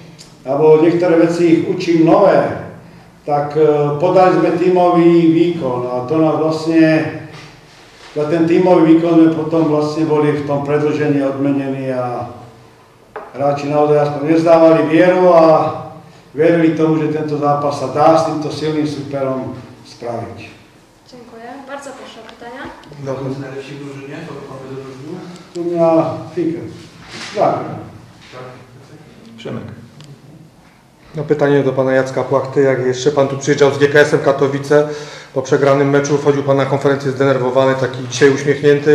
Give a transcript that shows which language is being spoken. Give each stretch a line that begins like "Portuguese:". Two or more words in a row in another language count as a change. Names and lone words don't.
Slovak: ich učím nové, tak podali sme tímový výkon a to nás vlastne, za ten tímový výkon sme potom vlastne boli v tom predĺžení odmenení a hráči naozaj aspoň nezdávali vieru a verili tomu, že tento zápas sa dá s týmto silným superom spraviť.
Polish: Dziękuję. Bardzo proszę o pytania. Kto jest najlepszy w drużynie? Kogo pan by wyróżnił?
Slovak: Tu mňa Fiker. Tak.
Polish: Przemek. No pytanie do pana Jacka Płachty, jak jeszcze pan tu przyjeżdżał z GKS-em Katowice, po przegranym meczu wchodził pan na konferencję zdenerwowany, taki dzisiaj uśmiechnięty.